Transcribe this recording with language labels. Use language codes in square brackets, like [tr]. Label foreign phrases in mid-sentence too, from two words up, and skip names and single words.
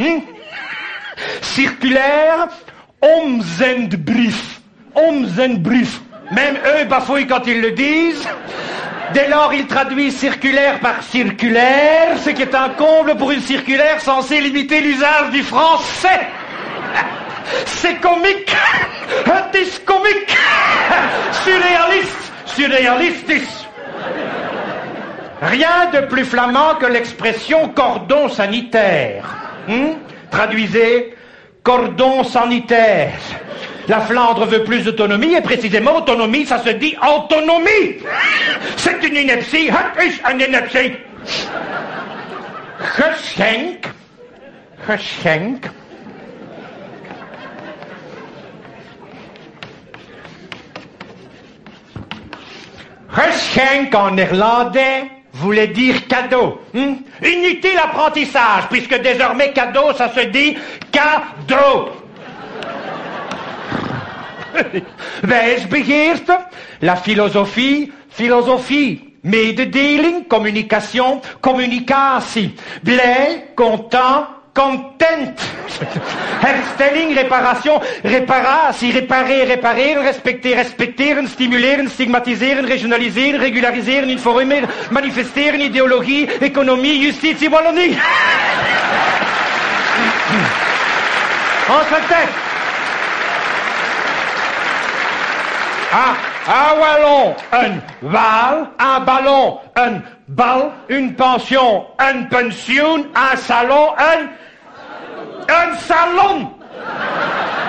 [fr] Circulaire Omzendbrief. Même eux bafouillent quand ils le disent. Dès lors, ils traduisent circulaire par circulaire, ce qui est un comble pour une circulaire censée limiter l'usage du français. C'est comique. [nl] Het is comique. [fr] Surréalistis. Rien de plus flamand que l'expression cordon sanitaire. Traduisez, cordon sanitaire. La Flandre veut plus d'autonomie, et précisément, autonomie, ça se dit autonomie. C'est une ineptie, [nl] het is een ineptie. [fr] Geschenk. Geschenk en néerlandais voulait dire cadeau. Inutile apprentissage, puisque désormais cadeau, ça se dit cadeau. Wijsbegeerte, la philosophie, mededeling, communication, communicatie, blij, content, content. [nl] Herstelling, réparation, reparatie, repareren, respecteren, stimuleren, stigmatiseren, regionaliseren, regulariseren, informeren, manifesteren, ideologie, economie, justitie, [fr] Wallonie. On se tait. Un wallon, un val, un ballon, un bal, une pension, un pensioen, un salon, un salon.